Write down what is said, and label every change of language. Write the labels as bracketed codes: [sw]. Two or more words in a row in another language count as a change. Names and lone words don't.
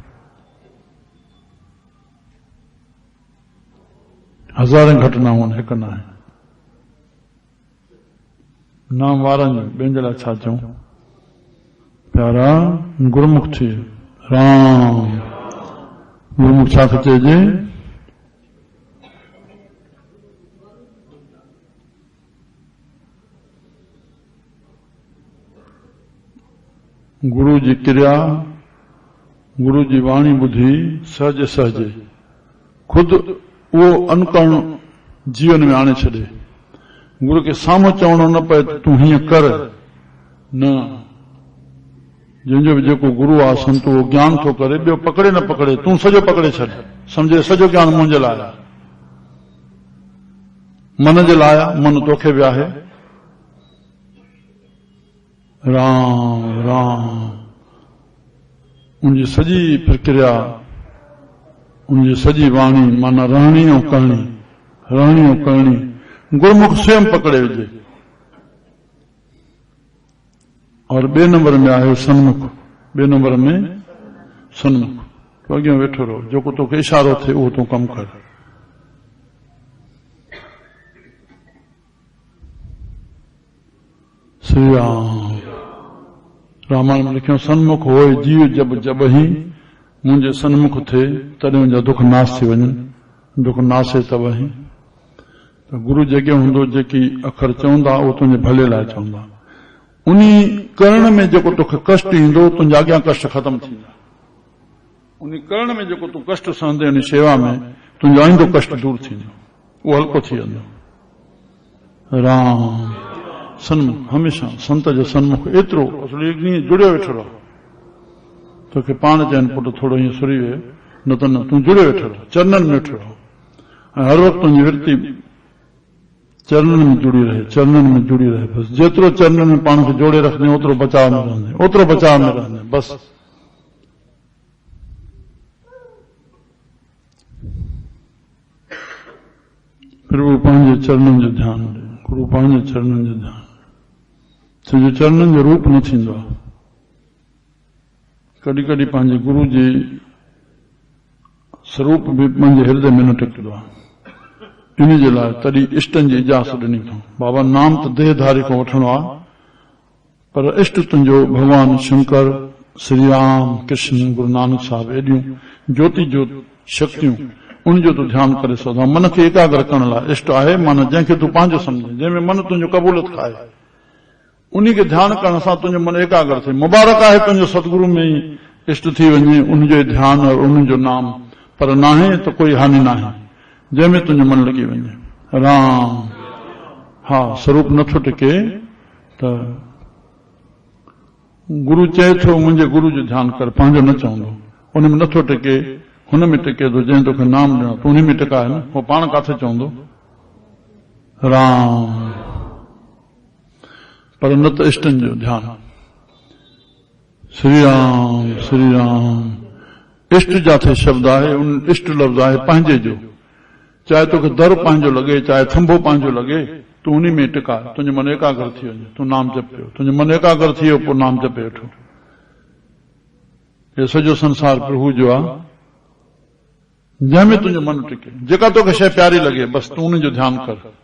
[sd] हज़ारें घटनाऊं आहिनि, हिकु न आहे। नाम वारनि जूं, ॿियनि जे लाइ छा चऊं? प्यारा गुरमुख थी राम। गुरमुख छा थो चइजे? गुरु जी क्रिया, गुरु जी वाणी ॿुधी सहज सहज खुद उहो अनुकरण जीवन में आणे छॾे। गुरु खे साम्हूं चवणो न पए तूं हीअं कर, न। जंहिंजो बि जेको गुरु आहे संत, उहो ज्ञान थो करे, ॿियो पकड़े न पकड़े, तूं सॼो पकड़े छॾ। सम्झे सॼो ज्ञान मुंहिंजे लाइ आहे, मन जे लाइ आहे, मन तोखे बि आहे। राम राम उनजी सॼी प्रक्रिया, उनजी सॼी वाणी माना रहणी ऐं करणी, रहणी ऐं करणी गुरमुख स्वयं पकड़े विझे। और ॿिए नंबर में आहे सन्मुख। ॿिए नंबर में सन्मुख, तो अॻियां वेठो रहो, जेको तोखे इशारो थिए उहो तूं कमु कर। श्री राम। रामायण में लिखियो [awa] सन्मुख होए जीव जब जब ही [sd] मुंहिंजे सन्मुख थिए, तॾहिं मुंहिंजा दुख नाश थी वञनि। [awa] दुख नाशे तब ही। [sd] त गुरु जेके हूंदो, जेकी अखर चवंदा उहो तुंहिंजे भले लाइ चवंदा। उन्ही करण में जेको तोखे कष्ट ईंदो, तुंहिंजा अॻियां कष्ट ख़तम थींदा। उन करण में जेको तूं कष्ट सहंदे, उन शेवा में तुंहिंजो आईंदो कष्ट दूर थींदो, उहो हल्को थी वेंदो। राम सन्मुख, हमेशा संत जो सन्मुख एतिरो ॾींहुं जुड़ियो वेठो रहो। तोखे पाण चवनि पुटु थोरो हीअं सुरी वे, न त न, तूं जुड़ियो वेठो रहो, चरणनि में वेठो रहो। ऐं हर वक़्तु तुंहिंजी वृत्ति चरणनि में जुड़ी रहे, चरणनि में जुड़ी रहे। बस जेतिरो चरणनि में पाण खे जोड़े रखंदे, ओतिरो बचाव में रहंदे, ओतिरो बचाव में रहंदे। बस प्रभु पंहिंजे चरणनि जो ध्यानु ॾे, गुरु पंहिंजे चरणनि जो ध्यानु। सॼो चरणनि जो रूप न थींदो आहे। कॾहिं कॾहिं पंहिंजे गुरु जे स्वरूप बि पंहिंजे हृदय में न टिकंदो आहे। इन जे लाइ तॾहिं इष्टनि जी इजाज़त ॾिनी अथऊं। बाबा नाम त देहधारी खां वठणो आहे, पर इष्ट तुंहिंजो भगवान शंकर, श्री राम, कृष्ण, गुरु नानक साहिब, एॾियूं ज्योति ज्योति शक्तियूं, उनजो तूं ध्यानु करे सघां। मन खे एकाग्र करण लाइ इष्ट आहे, माना जंहिंखे तूं पंहिंजो सम्झे, जंहिंमें मन तुंहिंजो कबूलियत खाए, उन खे ध्यानु करण सां तुंहिंजो मन एकाग्र थिए। मुबारक आहे तुंहिंजो सतगुरु में ई इष्ट थी वञे, उनजो ध्यानु और उनजो नाम, पर नाहे त कोई हानि नाहे, जंहिंमें तुंहिंजो मन लॻी वञे। राम हा स्वरूप नथो टिके त गुरु चए थो मुंहिंजे गुरु जो ध्यानु कर, पंहिंजो न चवंदो। उन में नथो टिके, हुन में टिके थो जंहिं तोखे नाम ॾिनो, तूं उन में टिकाए न, उहो पाण किथे चवंदो। राम पर न त इष्टनि जो ध्यानु। श्री राम श्री राम। इष्ट जाथे शब्द आहे, उन इष्ट लफ़्ज़ आहे पंहिंजे जो। चाहे तोखे दर पंहिंजो लॻे, चाहे थंभो पंहिंजो लॻे, तूं उन में टिकाए, तुंहिंजो मन एकाग्र थी वञे, तूं नाम जपियो, तुंहिंजो मन एकाग्र थी वियो, पोइ नाम जपे वेठो। ये सॼो संसार प्रभु जो आहे, जंहिंमें तुंहिंजो मन टिके, जेका तोखे शइ प्यारी लॻे बस तूं उन जो ध्यानु कर।